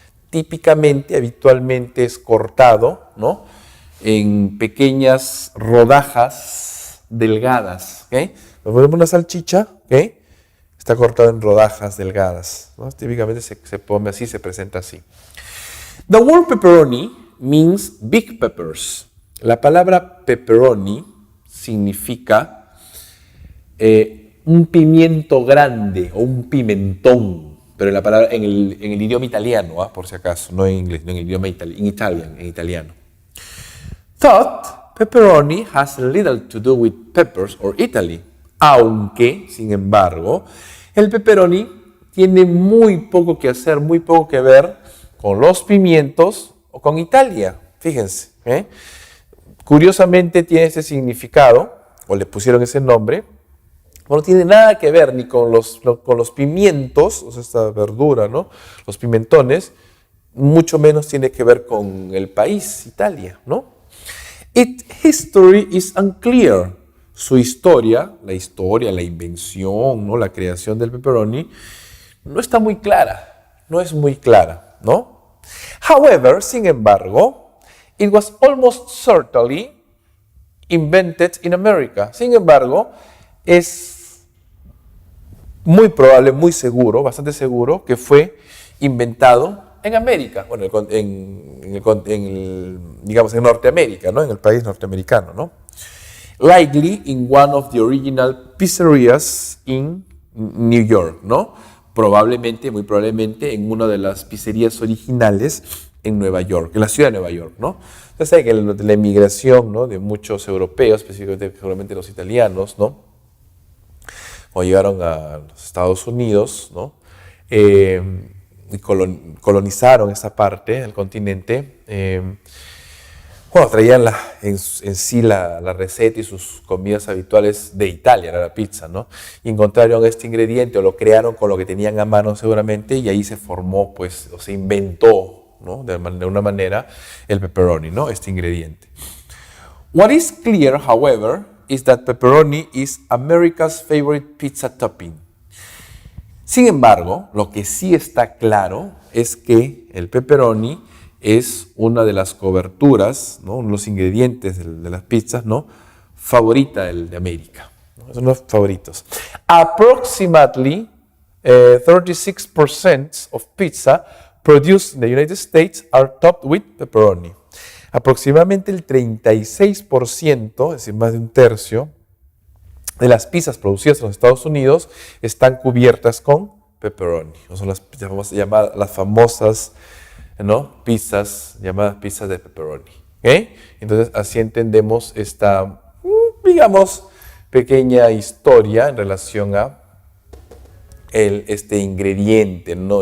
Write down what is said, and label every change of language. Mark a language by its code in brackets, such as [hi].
[es] Típicamente, habitualmente es cortado, ¿no? En pequeñas rodajas delgadas, ¿okay? Nos ponemos una salchicha, ¿okay? Está cortado en rodajas delgadas, ¿no? Típicamente se pone así, se presenta así. [en] The word pepperoni means big peppers. [es] La palabra pepperoni significa un pimiento grande o un pimentón, pero la palabra en el idioma italiano, por si acaso, no en inglés, no en el idioma en italiano. [en] Thought pepperoni has little to do with peppers or Italy, [es] aunque, sin embargo, el pepperoni tiene muy poco que hacer, muy poco que ver con los pimientos o con Italia. Fíjense, curiosamente tiene ese significado, o le pusieron ese nombre, no tiene nada que ver ni con los pimientos, o sea, esta verdura, ¿no? Los pimentones, mucho menos tiene que ver con el país, Italia, ¿no? [en] Its history is unclear. [es] Su historia, la invención, ¿no? La creación del pepperoni, no está muy clara, no es muy clara, ¿no? [en] However, [es] sin embargo, [en] it was almost certainly invented in America. [es] Sin embargo, es muy probable, muy seguro, bastante seguro, que fue inventado en América, bueno, digamos en Norteamérica, ¿no? En el país norteamericano, ¿no? [en] Likely in one of the original pizzerias in New York, ¿no? [es] Probablemente, muy probablemente, en una de las pizzerías originales en Nueva York, en la ciudad de Nueva York, ¿no? Ustedes saben que la emigración, ¿no? De muchos europeos, específicamente seguramente los italianos, ¿no? O llegaron a los Estados Unidos, ¿no? Y colonizaron esa parte del continente. Bueno, traían en sí la receta y sus comidas habituales de Italia, era la pizza, ¿no? Y encontraron este ingrediente o lo crearon con lo que tenían a mano seguramente y ahí se formó, pues, o se inventó, ¿no? De una manera el pepperoni, ¿no? Este ingrediente. [en] What is clear, however, is that pepperoni is America's favorite pizza topping. [es] Sin embargo, lo que sí está claro es que el pepperoni es una de las coberturas, ¿no? Uno de los ingredientes de las pizzas, ¿no? Favorita de América, ¿no? Son los favoritos. [en] Approximately 36% of pizza produced in the United States are topped with pepperoni. [es] Aproximadamente el 36%, es decir, más de un tercio, de las pizzas producidas en los Estados Unidos están cubiertas con pepperoni. Son las famosas, ¿no? Pizzas, llamadas pizzas de pepperoni. ¿Okay? Entonces, así entendemos esta, digamos, pequeña historia en relación a este ingrediente, ¿no?